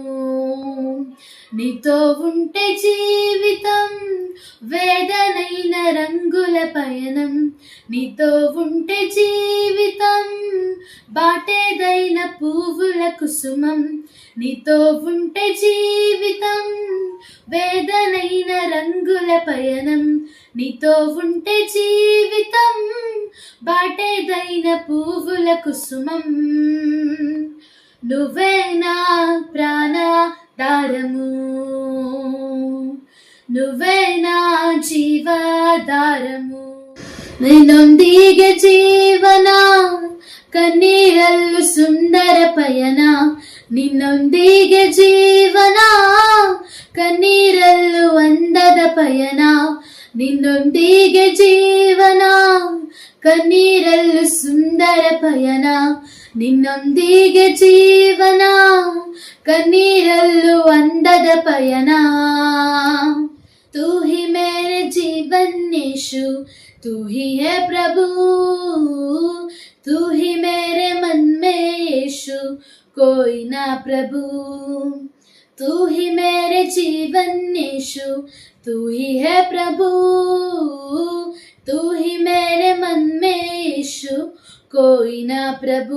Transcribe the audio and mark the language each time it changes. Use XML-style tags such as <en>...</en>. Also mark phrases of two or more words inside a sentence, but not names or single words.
<te>నీతో ఉంటే జీవితం వేదనైన రంగుల పయనం, నీతో ఉంటే జీవితం బాటేదైన పువ్వుల కుసుమం, నీతో ఉంటే జీవితం వేదనైన రంగుల పయనం, నీతో ఉంటే జీవితం బాటేదైన పువ్వుల కుసుమం. నువ్వే నా ప్రాణాధారము, నువ్వే నా జీవాధారము.</te> <kn>ನಿನ್ನೊಂದಿಗೆ ಜೀವನ ಕಣ್ಣೀರಲ್ಲು ಸುಂದರ ಪಯಣ, ನಿನ್ನೊಂದಿಗೆ ಜೀವನ ಕಣ್ಣೀರಲ್ಲು ಅಂದದ ಪಯಣ, ನಿನ್ನೊಂದಿಗೆ ಜೀವನ ಕಣ್ಣೀರಲ್ಲು ಸುಂದರ ಪಯಣ, ನಿನ್ನೊಂದಿಗೆ ಜೀವನ ಕಣ್ಣೀರಲ್ಲು ಅಂದದ ಪಯಣ.</kn> <hi>तू ही मेरे जीवन यीशु, तू ही है प्रभु, तू ही मेरे मन में यीशु, कोई ना प्रभु. तू ही मेरे जीवन यीशु, तू ही है प्रभु, तू ही मेरे मन में यीशु, कोई ना प्रभु.</hi>